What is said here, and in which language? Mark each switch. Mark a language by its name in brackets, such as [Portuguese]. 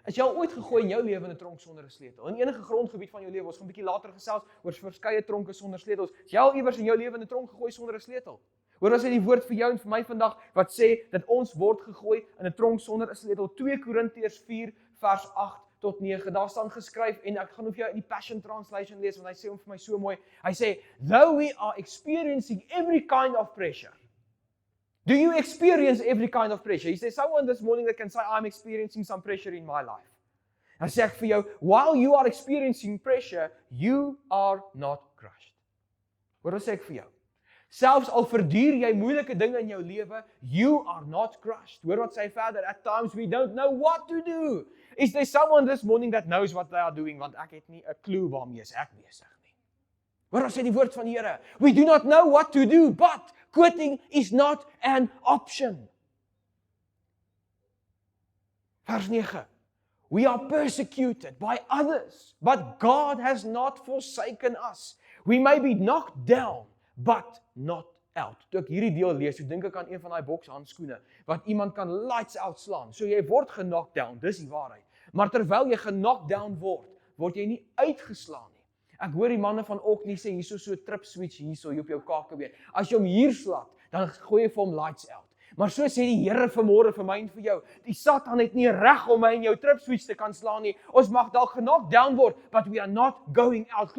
[Afrikaans] Is jy al ooit gegooi in jou lewe in 'n tronk sonder 'n sleutel? In enige grondgebied van jou lewe, ons gaan 'n bietjie later gesels oor verskeie tronke sonder sleutels. Is jy al iewers in jou lewe in 'n tronk gegooi sonder 'n sleutel? Hoor as hy die woord vir jou en vir my vandag wat sê dat ons word gegooi in 'n tronk sonder 'n sleutel. 2 Korintiërs 4 vers 8 tot 9. Daar staan geskryf en ek gaan vir jou die Passion Translation lees want hy sê hom vir my so mooi. Hy sê, [English] though we are experiencing every kind of pressure. Do you experience every kind of pressure? He says, someone this morning that can say, I'm experiencing some pressure in my life. [Afrikaans] Dan sê ek vir jou, [English] while you are experiencing pressure, you are not crushed. [Afrikaans] Hoor wat sê ek vir jou? Selfs al verduur jy moeilike dinge in jou lewe, [English] you are not crushed. [Afrikaans] Hoor wat sê hy verder? [English] At times we don't know what to do. Is there someone this morning that knows what they are doing? [Afrikaans] Want ek het nie 'n clue waarmee ek besig nie. Hoor wat sê die woord van die Here? [English] We do not know what to do, but quitting is not an option. [Afrikaans] Vers 9. [English] We are persecuted by others, but God has not forsaken us. We may be knocked down, but not out. [Afrikaans] Toe ek hierdie deel lees, so dink ek aan een van daai bokshandskoene, wat iemand kan lights out slaan. So jy word knocked down, dis die waarheid. Maar terwyl jy knocked down word jy nie uitgeslaan nie. Ek hoor die manne van Orkney sê, hierso so 'n trip switch hierso op jou kakebeen. As jy hom hier slaat, dan gooi jy vir hom lights out. Maar so sê die Here vanmôre vir my en vir jou, die Satan het nie reg om my en jou trip switch te kan slaan nie. Ons mag dalk knocked down word, [English] but we are not going out.